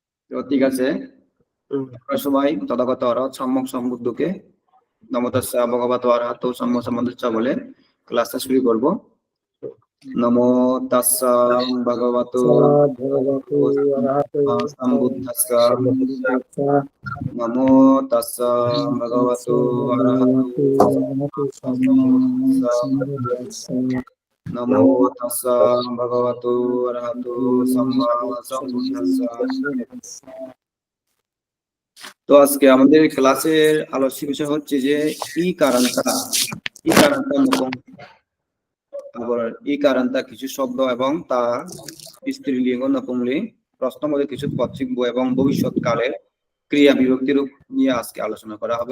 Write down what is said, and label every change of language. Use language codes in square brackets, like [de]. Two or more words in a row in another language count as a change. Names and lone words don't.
[bn] তো ঠিক আছে, আমরা সবাই তথাগত অরহৎ সম্যক সম্বুদ্ধকে [pi] নমো তাস্সা ভগবতো অরহতো সম্মা সম্বুদ্ধস্য [bn] বলে ক্লাসটা শুরু করব। [pi] নমো তাস্সা ভগবতো সম্বুদ্ধস্য নমো তাস্সা ভগবতো অরহতো নমো তাস্সা ভগবতো অরহতো সম্মা সম্বুদ্ধস্য। [bn] তো আজকে আমাদের ক্লাসের আলোচ্য বিষয় হচ্ছে যে ইকারান্তা কিছু শব্দ এবং তা স্ত্রীলিঙ্গ নপুংলিঙ্গ প্রশ্ন মধ্যে কিছু পদ শিখব এবং ভবিষ্যৎকালের ক্রিয়া বিভক্তি রূপ নিয়ে আজকে আলোচনা করা হবে।